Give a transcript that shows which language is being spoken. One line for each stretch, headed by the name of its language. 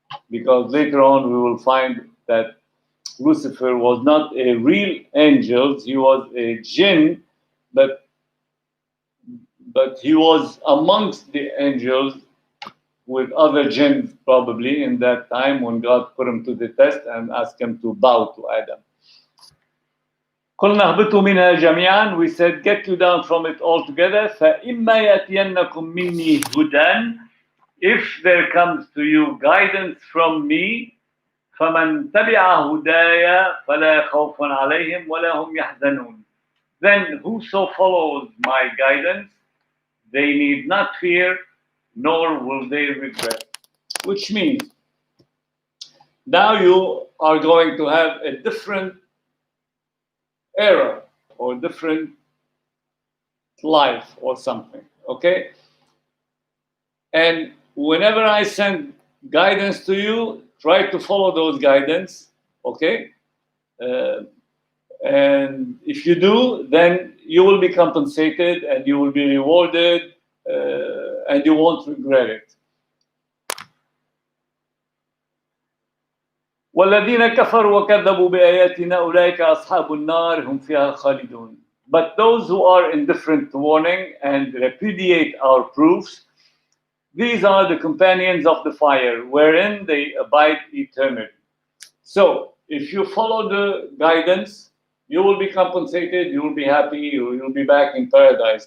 English: Because later on we will find that Lucifer was not a real angel, he was a jinn, but he was amongst the angels with other jinns probably in that time when God put him to the test and asked him to bow to Adam.
Arabic: قُلْنَا اهْبِطُوا مِنْهَا جَمِيعًا.
English: We said, get you down from it all together.
Arabic: فَإِمَّا يَأْتِيَنَّكُمْ مِنِّي هُدًى.
English: If there comes to you guidance from me,
Arabic: فمن تبع هدايا فلا خوف عليهم ولا هم يحزنون.
English: Then whoso follows my guidance, they need not fear, nor will they regret. Which means now you are going to have a different era or different life or something, okay? And whenever I send guidance to you, try to follow those guidance, okay? And if you do, then you will be compensated and you will be rewarded, and you won't regret it.
Arabic: والذين كفروا وكذبوا بآياتنا أولئك أصحاب النار هم فيها خالدون.
English: But those who are indifferent to warning and repudiate our proofs, these are the companions of the fire, wherein they abide eternally. So, if you follow the guidance, you will be compensated, you will be happy, you will be back in paradise.